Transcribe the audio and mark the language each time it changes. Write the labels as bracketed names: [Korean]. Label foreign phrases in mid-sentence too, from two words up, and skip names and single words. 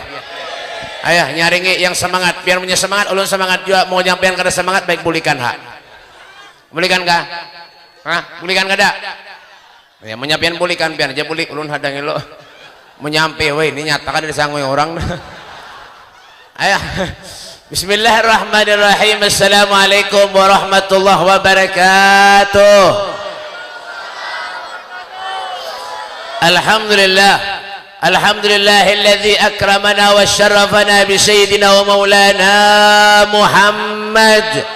[Banjar] Ayah nyaringi yang semangat, biar punya semangat, ulun semangat juga mau nyampean kada semangat baik bulikan hak. Bulikan kah? Hah? Bulikan kada? Ya menyampean bulikan biar aja bulik ulun hadangi lo. Menyampe we ini nyatakan disangui orang. Ayah. [Arabic] بسم الله الرحمن الرحيم. السلام عليكم ورحمة الله وبركاته. Alhamdulillah. الحمد لله الذي أكرمنا وشرفنا بسيدنا ومولانا محمد.